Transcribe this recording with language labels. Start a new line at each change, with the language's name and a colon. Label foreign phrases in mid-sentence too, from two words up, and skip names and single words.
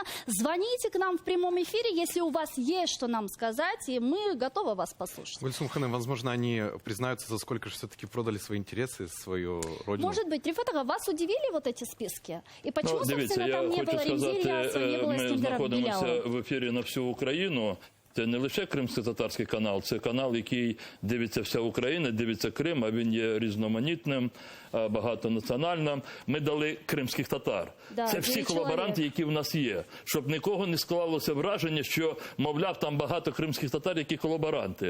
Russian: Звоните к нам в прямом эфире, если у вас есть что нам сказать, и мы готовы вас послушать. Гульсум Ханым, возможно, они признаются, за сколько же все-таки продали свои интересы, свою родину. Может быть, Рифат Ага, вас удивили вот эти списки? И почему, собственно, там не было Ремзи Ильясова, не было
Ukrainian: ми
Russian: Снегира
Ukrainian: знаходимося
Russian: Беляева?
Ukrainian: в ефірі на всю Україну, Це не лише кримсько-татарський канал, це канал, який дивиться вся Україна, дивиться Крим, а він є різноманітним, багатонаціональним. Ми дали кримських татар. Да, це всі колаборанти, які в нас є. Щоб нікого не склалося враження, що, мовляв, там багато кримських татар, які колаборанти.